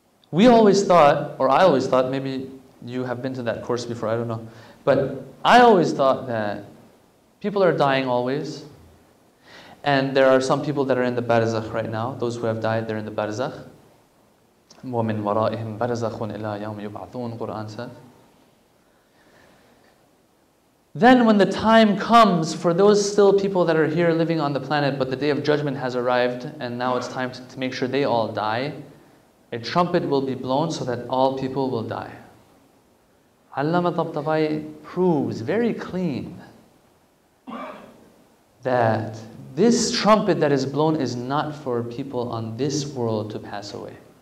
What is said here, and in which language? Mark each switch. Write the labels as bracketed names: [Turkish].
[English] We always thought, or I always thought, maybe you have been to that course before, I don't know. But I always thought that people are dying always. And there are some people that are in the barzakh right now. Those who have died, they're in the barzakh. [Arabic] وَمِن وَرَائِهِمْ بَرْزَخٌ إِلَىٰ يَوْمِ يُبْعَثُونَ, [English] Quran says. Then when the time comes for those still people that are here living on the planet, but the day of judgment has arrived, and now it's time to make sure they all die, a trumpet will be blown so that all people will die. Allama Tabtabai proves very clean that this trumpet that is blown is not for people on this world to pass away.